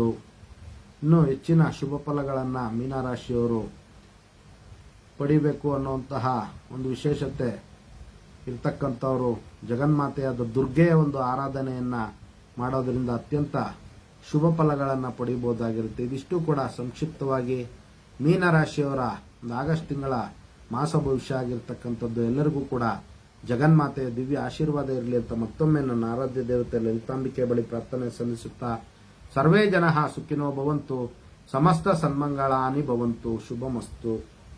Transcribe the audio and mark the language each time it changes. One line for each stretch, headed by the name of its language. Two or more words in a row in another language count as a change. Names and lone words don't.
Kannada: ಇನ್ನು ಹೆಚ್ಚಿನ ಶುಭ ಫಲಗಳನ್ನು ಮೀನರಾಶಿಯವರು ಪಡಿಬೇಕು ಅನ್ನುವಂತಹ ಒಂದು ವಿಶೇಷತೆ ಇರ್ತಕ್ಕಂಥವರು ಜಗನ್ಮಾತೆಯಾದ ದುರ್ಗೆಯ ಒಂದು ಆರಾಧನೆಯನ್ನ ಮಾಡೋದರಿಂದ ಅತ್ಯಂತ ಶುಭ ಫಲಗಳನ್ನು ಪಡಿಬಹುದಾಗಿರುತ್ತೆ. ಇದಿಷ್ಟು ಕೂಡ ಸಂಕ್ಷಿಪ್ತವಾಗಿ ಮೀನರಾಶಿಯವರ ಒಂದು ಆಗಸ್ಟ್ ತಿಂಗಳ ಮಾಸ ಭವಿಷ್ಯ ಆಗಿರ್ತಕ್ಕಂಥದ್ದು. ಎಲ್ಲರಿಗೂ ಕೂಡ ಜಗನ್ಮಾತೆಯ ದಿವ್ಯ ಆಶೀರ್ವಾದ ಇರಲಿ ಅಂತ ಮತ್ತೊಮ್ಮೆ ನನ್ನ ಆರಾಧ್ಯ ದೇವತೆ ಲಲಿತಾಂಬಿಕೆ ಬಳಿ ಪ್ರಾರ್ಥನೆ ಸಲ್ಲಿಸುತ್ತಾ,
Sanskrit: ಸರ್ವೇ ಜನಃ ಸುಖಿನೋ ಭವಂತು, ಸಮಸ್ತ ಸನ್ಮಂಗಳಾನಿ ಭವಂತು, ಶುಭಮಸ್ತು.